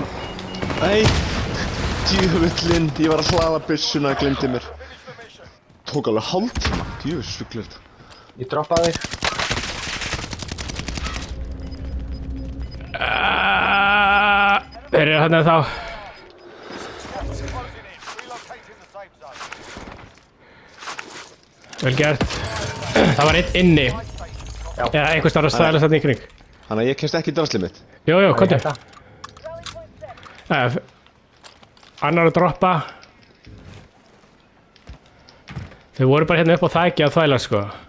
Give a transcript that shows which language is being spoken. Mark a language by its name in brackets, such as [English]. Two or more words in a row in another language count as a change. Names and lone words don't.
[Icelandic] Nei! Djöfullinn, ég var að hlaða byssuna og glemdi mér. Tók alveg hálftíma. Djöfull svuglir þetta. Ég droppaði þig. Þeir eru hérna þá. [English] Closing in. Relocating the safe zone. [Icelandic] Vel gert. Það var einn inni. Eða einhvers staðar að stæla þarna í kring. Þannig að ég kemst ekki í draslið mitt. Jú, komdu. Hérna. Annar að droppa. Þau voru bara hérna upp á þaki að þvæla, sko.